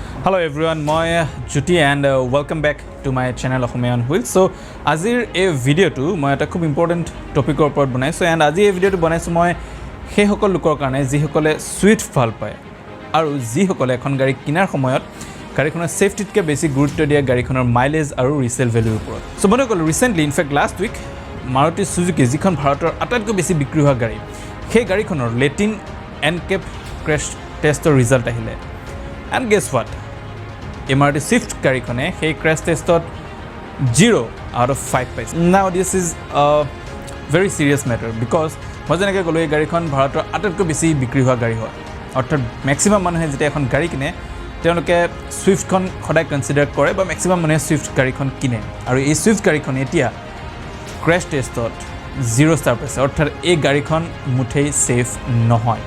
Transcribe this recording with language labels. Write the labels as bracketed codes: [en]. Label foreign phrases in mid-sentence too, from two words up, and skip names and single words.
[en] Hello everyone, মই Juti and welcome back to my channel AXOMIYA on Wheels. [as] So আজিৰ এই ভিডিঅ'টো মই এটা খুব [en] important topic [as] ওপৰত বনাইছোঁ and আজি এই ভিডিঅ'টো বনাইছোঁ মই সেইসকল লোকৰ কাৰণে যিসকলে সুইফ্ট ভাল পায় আৰু যিসকলে এখন গাড়ী কিনাৰ সময়ত গাড়ীখনৰ সেফটিতকৈ বেছি গুৰুত্ব দিয়ে গাড়ীখনৰ মাইলেজ আৰু [en] resale value [as] ওপৰত। সো বন্ধুসকল [en] recently in fact last week [as] মাৰুতি সুজুকি যিখন ভাৰতৰ আটাইতকৈ বেছি বিক্ৰী হোৱা গাড়ী সেই গাড়ীখনৰ লেটিন NCAP [en] crash test result [as] আহিলে [en] and guess what? [as] Maruti Swift গাড়ীখনে সেই [en] crash test [as] 0 [en] out of [as] 5 পাইছে। [en] Now this is a very serious matter because [as] মই যেনেকৈ ক'লোঁ এই গাড়ীখন ভাৰতৰ আটাইতকৈ বেছি বিক্ৰী হোৱা গাড়ী হয় অৰ্থাৎ মেক্সিমাম মানুহে যেতিয়া এখন গাড়ী কিনে তেওঁলোকে সুইফ্টখন সদায় কনচিডাৰ কৰে বা মেক্সিমাম মানুহে সুইফ্ট গাড়ীখন কিনে আৰু এই সুইফ্ট গাড়ীখন এতিয়া [en] crash test [as] 0 ষ্টাৰ পাইছে অৰ্থাৎ এই গাড়ীখন মুঠেই ছেফ নহয়।